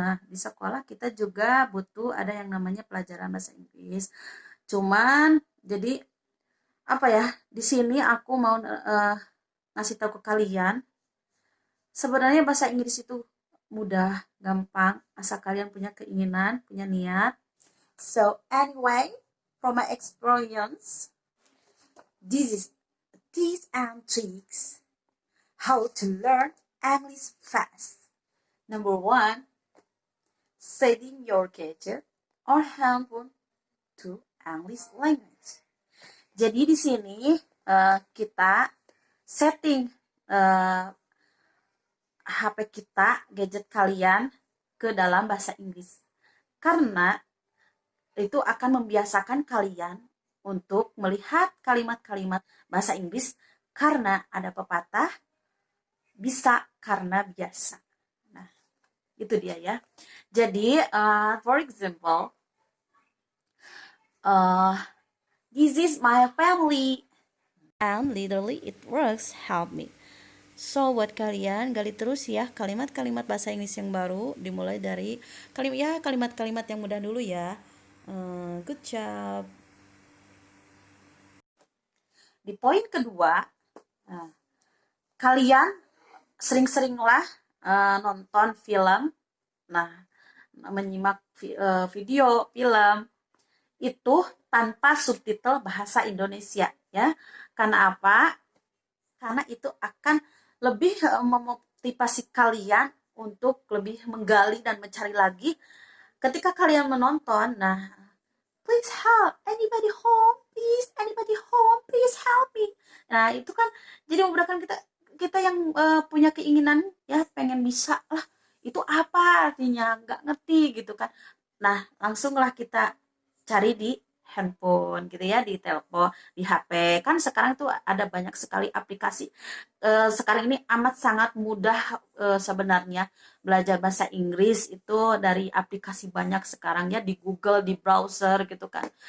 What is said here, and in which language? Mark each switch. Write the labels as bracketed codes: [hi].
[id] Di sekolah kita juga butuh ada yang namanya pelajaran bahasa Inggris. Cuman jadi apa ya? Di sini aku mau ngasih tahu ke kalian. Sebenarnya bahasa Inggris itu mudah, gampang, asal kalian punya keinginan, punya niat. [en] So anyway, from my experience, this is tips and tricks how to learn English fast. Number one, setting your gadget or handphone to English language. [id] Jadi di sini kita setting HP kita, gadget kalian ke dalam bahasa Inggris. Karena itu akan membiasakan kalian untuk melihat kalimat-kalimat bahasa Inggris karena ada pepatah, bisa karena biasa. Nah, itu dia ya. [en] Jadi, for example, this is my family. And literally it works, help me. [id] So buat kalian gali terus ya kalimat-kalimat bahasa Inggris yang baru, dimulai dari kalimat-kalimat yang mudah dulu ya. [en] Good job. [id] Di poin kedua, kalian sering-seringlah nonton film, menyimak video film itu tanpa subtitle bahasa Indonesia ya. Karena apa? Karena itu akan lebih memotivasi kalian untuk lebih menggali dan mencari lagi ketika kalian menonton. [en] Nah, please help, anybody home, please, anybody home, please help me. [id] Nah, itu kan jadi memudahkan kita yang punya keinginan ya, pengen bisa lah, itu apa artinya, nggak ngerti gitu kan. Nah, langsunglah kita cari di handphone gitu ya, di telepon, di HP. Kan sekarang tuh ada banyak sekali aplikasi. Sekarang ini amat sangat mudah sebenarnya belajar bahasa Inggris itu dari aplikasi banyak sekarang ya, di Google, di browser gitu kan.